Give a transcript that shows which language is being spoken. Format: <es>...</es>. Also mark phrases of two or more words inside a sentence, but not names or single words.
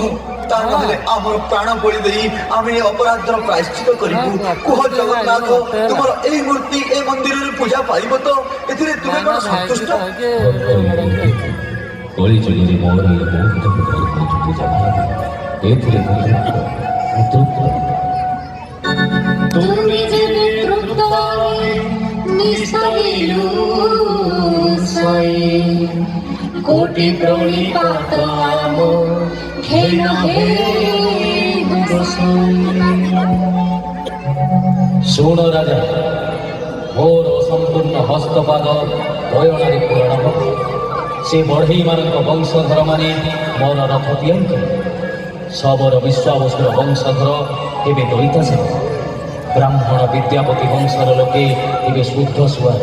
<or>ତା ନହେଲେ ଆମର ପ୍ରାଣ ବଳି ଦେଇ ଆମେ ଏ ଅପରାଧର ପ୍ରାୟଶ୍ଚିତ କରିବୁ। କୁହ ଜଗନ୍ନାଥ, ତୁମର ଏଇ ମୂର୍ତ୍ତି ଏ ମନ୍ଦିରରେ ପୂଜା ପାଇବ ତ? ଏଥିରେ ତୁମେ କଣ ସନ୍ତୁଷ୍ଟ? କଳି ଯୁଗରେ ମୋର ଏ ବହୁତ ପୂଜା ଏଥିରେ ତୁମି ଯେବେ ତୃପ୍ତ ନିଃସରିଲୁ ସାଇ, କୋଟି ପ୍ରଣିପାତ ଆମ ଘେନ ହେ ଗୋସାଇ। ଶୁଣ ରାଜା, ମୋର ସମ୍ପୂର୍ଣ୍ଣ ହସ୍ତପାଦ ଦୟଣାରେ ପୂରଣ ହେବ। ସେ ବଢ଼େଇମାନଙ୍କ ବଂଶଧରମାନେ ମୋର ରଥ ତିଆରି କଲେ। ଶବର ବିଶ୍ୱାବସୁର ବଂଶଧର ଏବେ ଦଇତାସନ, ବ୍ରାହ୍ମଣ ବିଦ୍ୟାପତି ବଂଶର ଲୋକେ ଏବେ ଶୁଦ୍ଧ ସୁଆର।</or>